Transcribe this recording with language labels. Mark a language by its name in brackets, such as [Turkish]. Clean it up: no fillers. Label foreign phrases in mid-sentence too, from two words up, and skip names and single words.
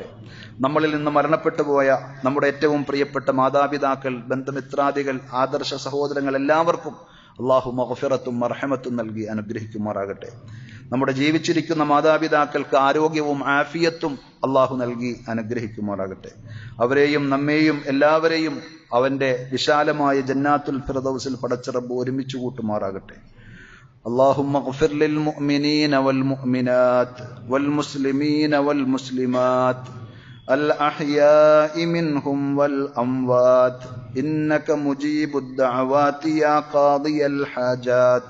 [Malayalam] നമ്മളിൽ നിന്ന് മരണപ്പെട്ടു പോയ നമ്മുടെ ഏറ്റവും പ്രിയപ്പെട്ട മാതാപിതാക്കൾ, ബന്ധുമിത്രാദികൾ, ആദർശ സഹോദരങ്ങൾ എല്ലാവർക്കും അള്ളാഹു മഗ്ഫിറത്തും മർഹമത്തും നൽകി അനുഗ്രഹിക്കുമാറാകട്ടെ. നമ്മുടെ ജീവിച്ചിരിക്കുന്ന മാതാപിതാക്കൾക്ക് ആരോഗ്യവും ആഫിയത്തും അള്ളാഹു നൽകി അനുഗ്രഹിക്കുമാറാകട്ടെ. അവരെയും നമ്മെയും എല്ലാവരെയും അവന്റെ വിശാലമായ ജന്നാത്തുൽ ഫിർദൗസിൽ പടച്ച റബ്ബ് ഒരുമിച്ച് കൂട്ടുമാറാകട്ടെ. [Arabic] اللهم اغفر للمؤمنين والمؤمنات والمسلمين والمسلمات الأحياء منهم والأموات إنك مجيب الدعوات يا قاضي الحاجات.